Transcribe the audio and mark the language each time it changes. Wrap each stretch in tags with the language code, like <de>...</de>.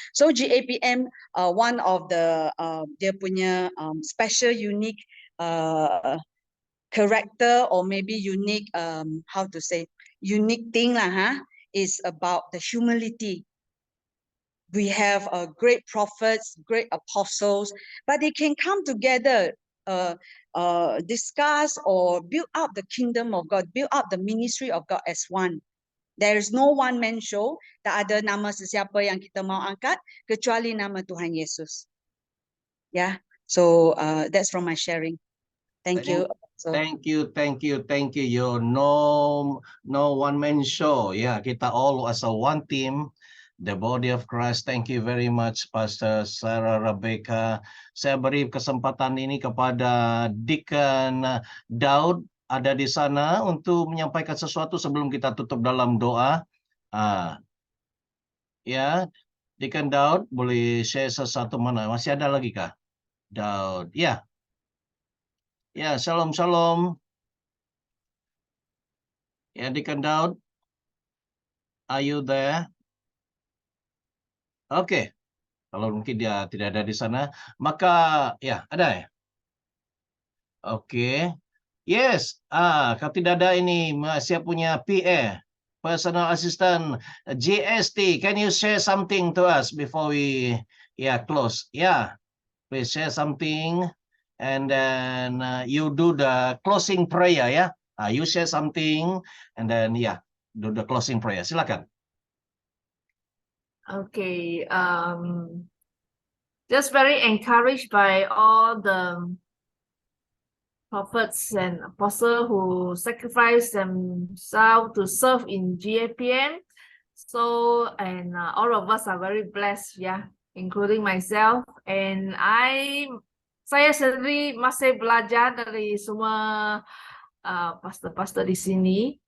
<en>So GAPM, one of the</en> <ms>dia punya</ms> <en>special, unique character, or maybe unique how to say, unique thing lah, is about the humility. We have great prophets, great apostles, but they can come together, discuss or build up the kingdom of God, build up the ministry of God as one. There is no one-man show.</en> <ms>Tak ada nama sesiapa yang kita mau angkat kecuali nama Tuhan Yesus.</ms> <en>Yeah. So that's from my sharing. Thank you. So, Thank you. You're no one-man show. Yeah,</en> <id>kita</id> <en>all as a one team, the body of Christ. Thank you very much, Pastor Sarah Rebecca.</en> <id>Saya beri kesempatan ini kepada Deacon Daud, ada di sana untuk menyampaikan sesuatu sebelum kita tutup dalam doa. Ya, Deacon Daud, boleh share sesuatu mana? Masih ada lagi kah? Daud, ya. Ya, shalom. Ya,</id> <en>Deacon Daud, are you there?</en> <id>Oke, kalau mungkin dia tidak ada di sana, maka ya ada ya. Oke. Yes, kalau tidak ada ini, siap punya PA, personal assistant, GST.</id> <en>Can you share something to us before we close? Yeah, please share something, and then you do the closing prayer. Yeah, you share something, and then do the closing prayer.</en> <id>Silakan.</id> <en>Okay. Just very encouraged by all the prophets and apostles who sacrificed themselves to serve in GAPM. So, and all of us are very blessed, including myself. And</en> <id>saya sendiri masih belajar dari semua pastor-pastor di sini.</id>